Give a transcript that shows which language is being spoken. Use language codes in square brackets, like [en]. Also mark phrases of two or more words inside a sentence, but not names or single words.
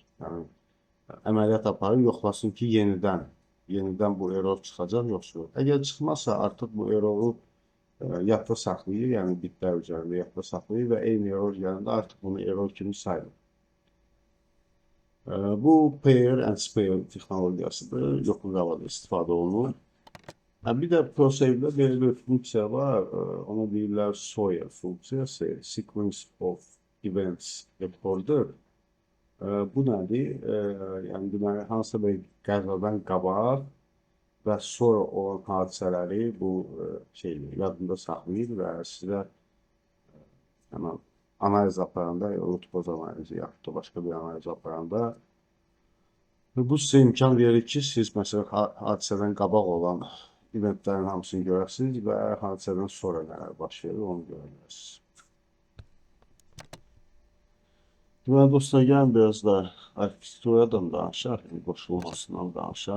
[az] Yəni əməliyyat aparır, yoxlasın ki, yenidən bu error çıxacaq, yoxsa yox. Əgər çıxmazsa, artıq bu erroru yadda saxlayır, yəni bitlər üzərində yadda saxlayır və eyni error gələndə artıq bunu error kimi sayılır. Bu [en] pair and spare [az] texnologiyasıdır, yoxluq havada istifadə olunur. Bir də ProSave'də belə bir funksiya var, ona deyirlər SOA funksiyası, [en] Sequence of Events Recorder. [az] Bu nədir? Yəni deməli, hansısa bir qəzadan qabaq və sonra olan hadisələri bu yadında saxlayır və sizə həmən analiz aparanda, root-cause analizi yaxud da başqa bir analiz aparanda bu sizə imkan verir ki, siz məsələn hadisədən qabaq olan eventlərin hamısını görəsiniz və hadisədən sonra nələr baş verir onu görə bilərsiniz. Deməli dostlar, gəlin biraz da arkitekturadan danışaq, qoşulmasından danışaq.